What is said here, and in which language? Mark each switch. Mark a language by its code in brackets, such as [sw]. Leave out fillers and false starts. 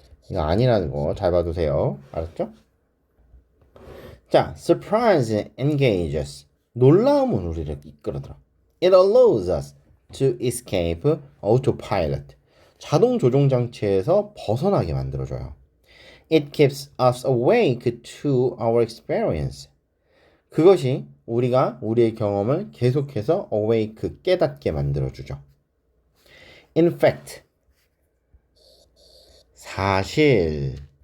[ko] 이거 아니라는 거 잘 봐두세요. 알았죠? 자, [en] surprise engages. [ko] 놀라움은 우리를 이끌어들어. [en] It allows us to escape autopilot. [ko] 자동 조종 장치에서 벗어나게 만들어줘요. [en] It keeps us awake to our experience. [ko] 그것이 우리의 경험을 계속해서 awake, 깨닫게 만들어주죠. [en] In fact, [ko] 사실.